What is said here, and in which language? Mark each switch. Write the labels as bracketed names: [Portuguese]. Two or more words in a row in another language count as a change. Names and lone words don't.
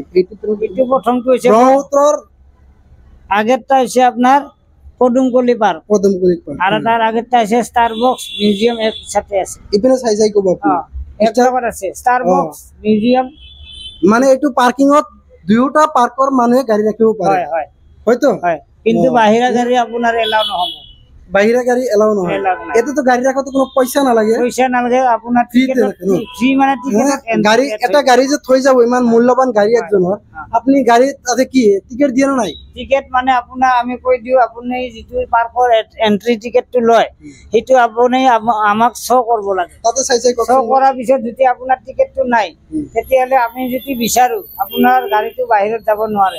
[Bangla] এইটু প্রথমটা হইছে ব্রহ্মপুত্রর, আগেরটা হইছে আপনার পদুমকলি পার্ক, আর তার আগেরটা আছে স্টারবক্স মিউজিয়াম, এর সাথে আছে এখানে সাইজাই কো বাপু, একবার আছে স্টারবক্স মিউজিয়াম, [Assamese] মানে এইটু পার্কিং অত দুইটা পার্কৰ মানুহে গাড়ী ৰাখিব পাৰে, হয়তো, কিন্তু বাহিৰা গাড়ী আপোনাৰ এলাও নহব, বাহিৰা গাড়ী এলাও নহয়। [Bangla] এতে তো গাড়ী রাখতে কোনো পয়সা নালাগে, [Assamese] আপোনাৰ ফ্রি, মানে গাড়ী এটা গাড়ী যে থৈ যাব, ইমান মূল্যবান গাড়ী একজনৰ, [Bangla] আপনি গাড়ীত তাতে কি টিকেট দিয়ে নাই? [Assamese] টিকেট মানে আপোনাৰ আমি কৈ দিও, আপুনি যিটো পাৰ্কৰ এন্ট্ৰি টিকেটটো লয়, সেইটো আপুনি আমাক শ্ব' কৰিব লাগে, তাতে চাই শ্ব' কৰাৰ পিছত যদি আপোনাৰ টিকেটটো নাই, তেতিয়াহ'লে আমি যদি বিচাৰো আপোনাৰ গাড়ীটো বাহিৰত যাব নোৱাৰে।